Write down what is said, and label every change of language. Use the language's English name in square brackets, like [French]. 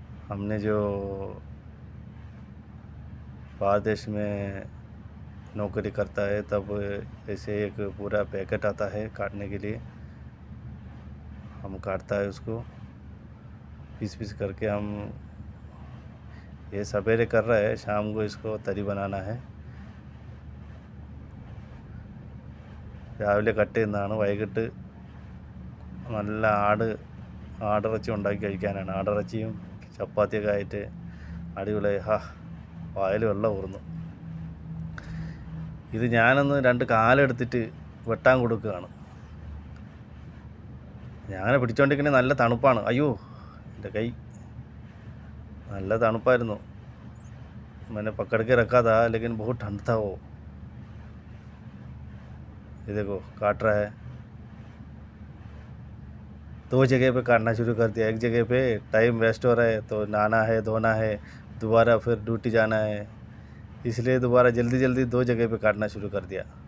[Hindi] हमने जो बाहर देश में नौकरी करता है तब ऐसे एक पूरा पैकेट आता है काटने के लिए. हम काटता है उसको पीस पीस करके. हम ये सवेरे कर रहे हैं, शाम को इसको तरी बनाना है. [Malayalam] രാവിലെ കട്ട് ചെയ്യുന്നതാണ്. വൈകിട്ട് നല്ല ആടിറച്ചി ഉണ്ടാക്കി കഴിക്കാനാണ്. ആടിറച്ചിയും ചപ്പാത്തിയൊക്കെ ആയിട്ട് അടിപൊളിയായി. വായിൽ വെള്ളം ഊർന്നു. ഇത് ഞാനൊന്ന് 2 കാലെടുത്തിട്ട് വെട്ടാൻ കൊടുക്കുകയാണ്. ഞാൻ പിടിച്ചോണ്ടിരിക്കണേ നല്ല തണുപ്പാണ്. അയ്യോ, എൻ്റെ കൈ നല്ല തണുപ്പായിരുന്നു. [Hindi] मैंने पकड़ के रखा था लेकिन बहुत ठंड था वो. ये देखो काट रहा है. 2 जगह पे काटना शुरू कर दिया. एक जगह पे टाइम वेस्ट हो रहा है तो नहाना है, धोना है, दोबारा फिर ड्यूटी जाना है, इसलिए दोबारा जल्दी जल्दी 2 जगह पे काटना शुरू कर दिया.